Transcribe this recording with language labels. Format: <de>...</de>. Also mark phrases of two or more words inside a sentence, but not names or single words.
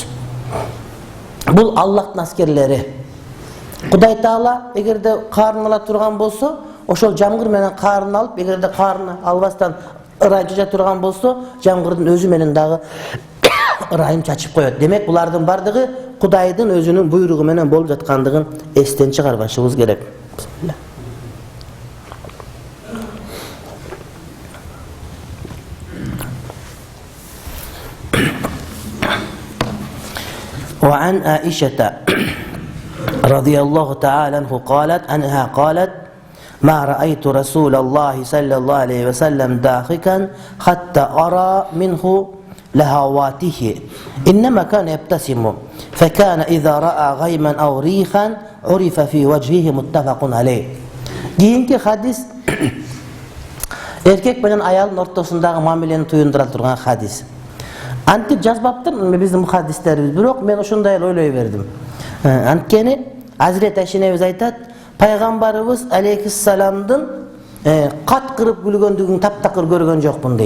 <ky>Бул Аллахтын аскерлери. Кудай Таала эгерде карын ала турган болсо, ошол жамгыр менен карын алып, эгерде карыны албастан ырай жажа турган болсо, жамгырдын өзү менен дагы ырайын чачып коет. Демек, булардын бардыгы Кудайдын өзүнүн буйругу менен болуп жаткандыгын эстен чыгарбашыбыз керек.</ky> <ar>وعن عائشة رضي الله تعالى عنه قالت ما رأيت رسول الله صلى الله عليه وسلم ضاحكا حتى أرى منه لهواته إنما كان يبتسم فكان إذا رأى غيما أو ريحا عرف في وجهه متفق عليه.</ar> <ky>Keyinki hadis erkek менен аялдын ортосундагы мамилени туюндура турган hadis. Антип жазбаптыр биздин мухаддистерибиз, бирок мен ошондой ойлой бердим. Анткени Азирет Айшенебиз айтат, пайгамбарыбыз алейхиссаламдын кат кырып күлгөндүгүн таптакыр көргөн жокмун дейт.</ky>